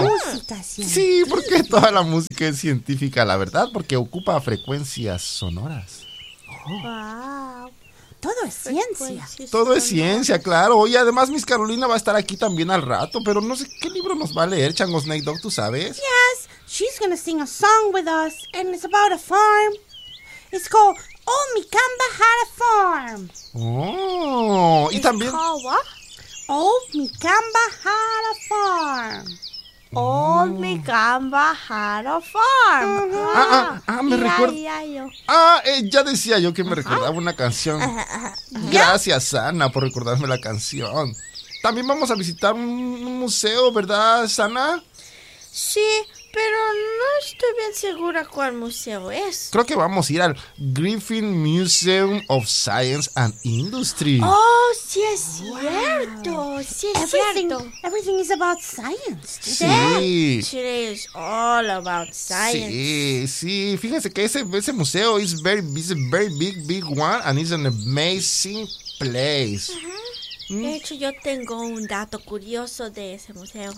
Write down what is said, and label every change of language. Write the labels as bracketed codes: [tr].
[es] ¿música científica? Sí, porque toda la música es científica, la verdad, porque ocupa frecuencias sonoras. Oh. Wow. Todo es ciencia. Todo es ciencia, claro. Y además Miss Carolina va a estar aquí también al rato, pero no sé qué libro nos va a leer, Chango Snake Dog, ¿tú sabes? [en] Yes, she's gonna sing a song with us, and it's about a farm. It's called Oh, Mi Camba Had a Farm. [es] Oh, y también... [en] It's called what? Old Micamba had a farm. Old Micamba had a farm. [es] Ya decía yo que me recordaba una canción. Gracias, Ana, por recordarme la canción. También vamos a visitar un museo, ¿verdad, Sana? Sí, pero no estoy bien segura cuál museo es. Creo que vamos a ir al Griffin Museum of Science and Industry. ¡Oh, sí es cierto! Wow. ¡Sí es cierto! [en] Everything is about science. [es] Sí. [en] Today is all about science. [es] Sí, sí. Fíjense que ese museo [en] is very, it's a very big, big one and it's an amazing place. Uh-huh. [es] De hecho, yo tengo un dato curioso de ese museo.